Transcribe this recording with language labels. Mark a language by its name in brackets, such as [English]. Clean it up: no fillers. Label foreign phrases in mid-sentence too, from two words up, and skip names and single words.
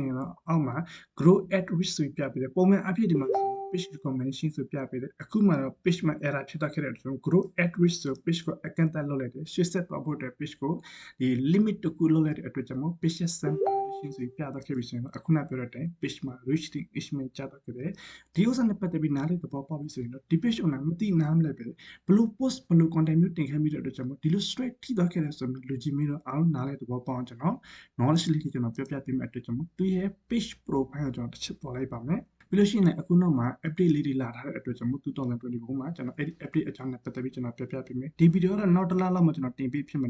[Burmese] ရင်တော့အောက်မှာ [English] grow at risk [Burmese] ဆိုပြီးပြပေးတယ်ပုံမှန်အဖြစ်ဒီမှာ [English] page recommendation [Burmese] ဆိုပြပေးတယ်အခုမှတော့ page မှာ error ဖြစ်တော့ခဲ့တဲ့အတွက် [English] grow at risk [Burmese] ဆို page ကိုအကန့်အသတ်လုပ်လိုက်တယ်ရှေ့ဆက်သွား ဖို့အတွက် page ကိုဒီ limit တခုလုပ်လိုက်တဲ့အတွက်ကြောင့် page ရဲ့ sample ဆိုပြတော့ခဲ့ပြီဆိုရင်အခုနပြောတဲ့အတိုင်း page မှာ [English] reaching engagement [Burmese] ကျတော့ခဲ့တယ် ဒီဥစ္စာနဲ့ပတ်သက်ပြီးနားလေသဘောပေါက်ပြီဆိုရင်တော့ဒီ [English] page owner [Burmese] မသိနားမလဲပဲဘလို့ post ဘလို့ content မျိုးတင်ခဲ့မိတဲ့အတွက်ကြောင့်ဒီလို straight ထိတော့ခဲ့တယ်ဆိုရင်လူကြီးမင်းတော့အားလုံးနားလေသဘောပေါက်အောင်ကျွန်တော် knowledge လေးကျွန်တော်ပြပြပေးမယ့်အတွက်ကြောင့်သူရဲ့ [English] page profile [Burmese] ကိုကျွန်တော်တစ်ချက်ပေါ်လိုက်ပါမယ်ပြီးလို့ရှိရင်အခုနောက်မှာ update လေးတွေလာထားတဲ့အတွက်ကြောင့်2024မှာကျွန်တော်အဲ့ဒီ update အကြောင်းနဲ့ပတ်သက်ပြီးကျွန်တော်ပြပြပေးမယ်ဒီ video ကတော့နောက်တစ်လလောက်မှကျွန်တော်တင်ပေးဖြစ်မယ်